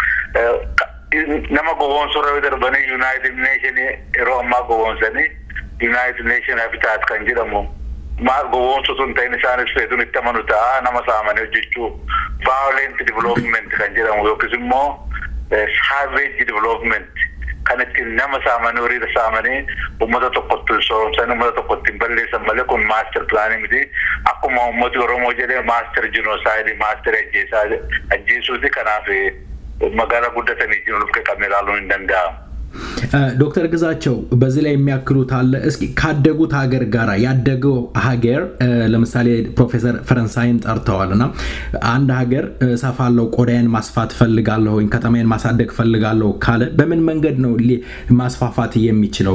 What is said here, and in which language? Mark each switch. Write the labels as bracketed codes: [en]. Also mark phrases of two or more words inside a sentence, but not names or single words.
[om] Nama gowwoomsuurra darbanii United Nation yeroo ammaa gowwoomsanii United Nation Habitat kan jedhamu maal gowwoomsutu hin ta'in isaanis feetuun itti amanu ta'a nama saamanii hojjechuu [en] violent development [om] kan jedhamu yookiis immoo [en] savage development [om] kan ittiin nama saamanii horii saamanii uummata tokkotti sooromsanii uummata tokkotti balleessan malee kun maaster pilaanii miti. Akkuma uummati Oromoo jedhee maaster jinosaayidii maaster ajjeesuuti. Kanaaf magaalaa guddatanii jiruuf qabne ilaaluun hin danda'amu. [am] ዶክተር ግዛቸው በዚህ ላይ የሚያክሉት አለ? እስኪ ካደጉት ሀገር ጋራ ያደገው ሀገር ለምሳሌ ፕሮፌሰር ፈረንሳይን ጠርተዋልና አንድ ሀገር ሰፋለው ቆዳዬን ማስፋት ፈልጋለሁ ወይ ከተማዬን ማሳደግ ፈልጋለሁ ካለ በምን መንገድ ነው ማስፋፋት የሚችለው?